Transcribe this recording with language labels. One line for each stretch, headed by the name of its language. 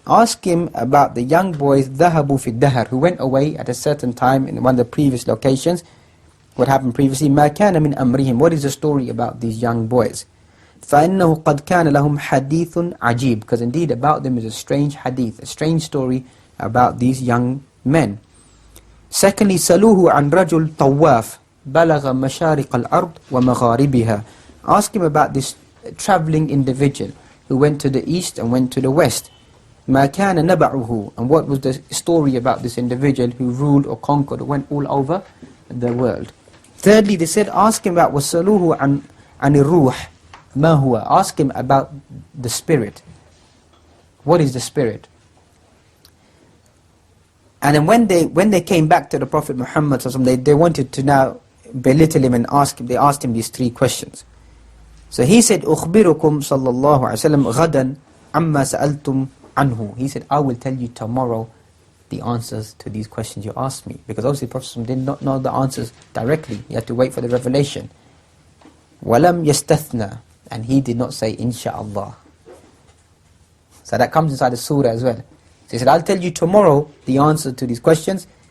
English: Ask him about the young boys
Arabic: ذَهَبُوا فِي الدَّهَرِ,
English: who went away at a certain time in one of the previous locations. What happened previously?
Arabic: مَا كَانَ مِنْ أَمْرِهِمْ.
English: What is the story about these young boys?
Arabic: فَإِنَّهُ قَدْ كَانَ لَهُمْ حَدِيثٌ عَجِيبٌ.
English: Because indeed about them is a strange hadith, a strange story about these young men. Secondly,
Arabic: سَلُوهُ عَنْ رَجُلْ طَوَّافٍ بَلَغَ مَشَارِقَ الْأَرْضِ وَمَغَارِبِهَا.
English: Ask him about this travelling individual who went to the east and went to the west.
Arabic: مَا كَانَ نَبَعُهُ.
English: And what was the story about this individual who ruled or conquered or went all over the world. Thirdly, they said, ask him about
Arabic: وَسَلُوهُ عَنِ الرُّوحِ مَا هُوَ.
English: Ask him about the spirit. What is the spirit? And then when they came back to the Prophet Muhammad, they wanted to now belittle him and ask him. They asked him these three questions. So he said,
Arabic: أُخْبِرُكُمْ صَلَّى اللَّهُ عَلَيْهِ وسلم غَدًا عَمَّا سَأَلْتُمْ عَنْهُ.
English: He said, I will tell you tomorrow the answers to these questions you asked me. Because obviously the Prophet did not know the answers directly. He had to wait for the revelation.
Arabic: وَلَمْ يَسْتَثْنَى.
English: And he did not say, Insha'Allah. So that comes inside the surah as well. So he said, I'll tell you tomorrow the answer to these questions.